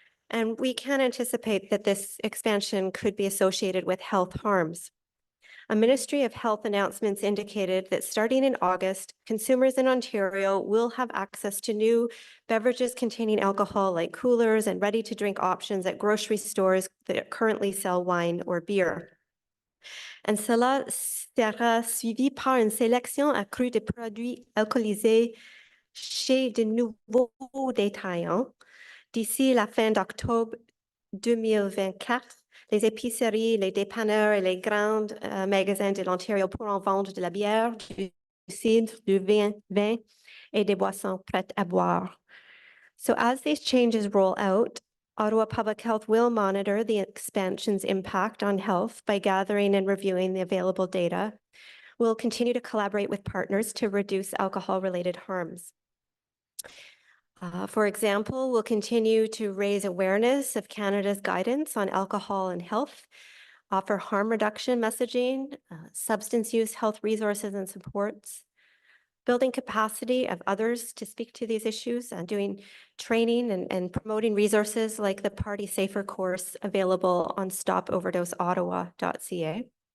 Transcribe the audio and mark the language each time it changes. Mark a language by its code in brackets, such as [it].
[en] And we can anticipate that this expansion could be associated with health harms. A Ministry of Health announcements indicated that starting in August, consumers in Ontario will have access to new beverages containing alcohol like coolers and ready-to-drink options at grocery stores that currently sell wine or beer. [fr] And cela sera suivi par une sélection accrue de produits alcoolisés chez de nouveaux détaillants. D'ici la fin d'octobre 2024, les épiceries, les dépanneurs et les grands magasins de l'Ontario pourront vendre de la bière, du cidre, du vin et des boissons prêtes à boire. [en] So as these changes roll out, Ottawa Public Health will monitor the expansion's impact on health by gathering and reviewing the available data. We'll continue to collaborate with partners to reduce alcohol-related harms. For example, we'll continue to raise awareness of Canada's guidance on alcohol and health, offer harm reduction messaging, substance use health resources and supports, building capacity of others to speak to these issues, and doing training and promoting resources like the Party Safer course available on stopoverdoseottawa.ca.